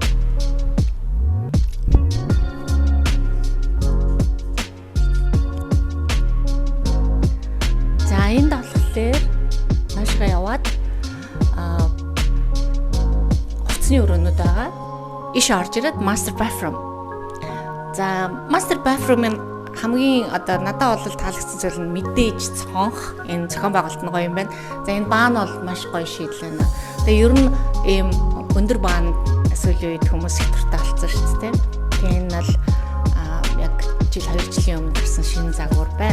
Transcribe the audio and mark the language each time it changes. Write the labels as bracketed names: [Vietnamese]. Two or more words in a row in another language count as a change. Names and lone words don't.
[Mongolian] За энд болохоор наашгаа яваад хувцсны өрөөнүүд байгаа. Иш орж ирээд [English] master bathroom. [Mongolian] За [English] master bathroom- [Mongolian] ын хамгийн одоо надад бол таалагдсан зүйл нь мэдээж цонх энэ зохион байгуулалт нь гоё юм байна. За энэ баан бол маш гоё шийдэл байна. Тэгээ ер нь ийм өндөр баан сүүлийн үед хүмүүс их дуртай болсон шүү дээ. Тэгээ энэ бол яг жил 2 жилийн өмнө гарсан шинэ загвар байна.